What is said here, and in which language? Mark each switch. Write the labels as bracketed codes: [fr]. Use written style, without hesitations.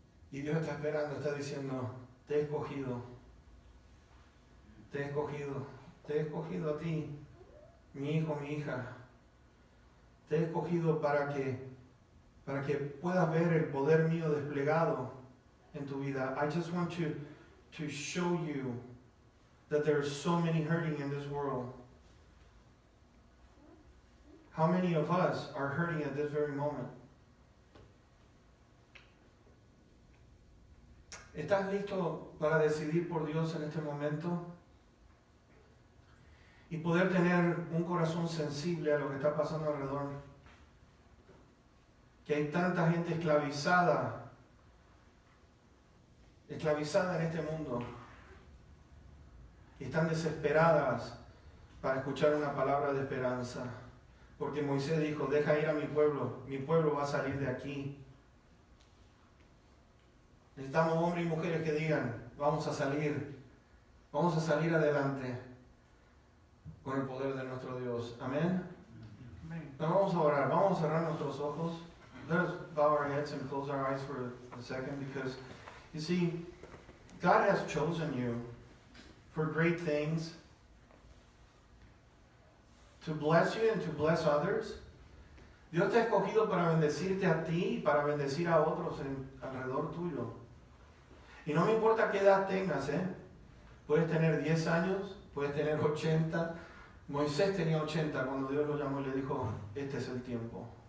[es] Y Dios está esperando, está diciendo, te he escogido, te he escogido, te he escogido a ti, mi hijo, mi hija. Te he escogido para que puedas ver el poder mío desplegado en tu vida. [en] I just want to show you that there are so many hurting in this world. How many of us are hurting at this very moment? [es] ¿Estás listo para decidir por Dios en este momento? Y poder tener un corazón sensible a lo que está pasando alrededor. Que hay tanta gente esclavizada en este mundo. Y están desesperadas para escuchar una palabra de esperanza. Porque Moisés dijo, deja ir a mi pueblo va a salir de aquí. Necesitamos hombres y mujeres que digan, vamos a salir adelante con el poder de nuestro Dios. Amén. Vamos a orar, vamos a cerrar nuestros ojos. [en] Let us bow our heads and close our eyes for a second, because You see, God has chosen you for great things, to bless you and to bless others. [es] Dios te ha escogido para bendecirte a ti y para bendecir a otros alrededor tuyo. Y no me importa qué edad tengas, puedes tener 10 años, puedes tener 80. Moisés tenía 80 cuando Dios lo llamó y le dijo, este es el tiempo.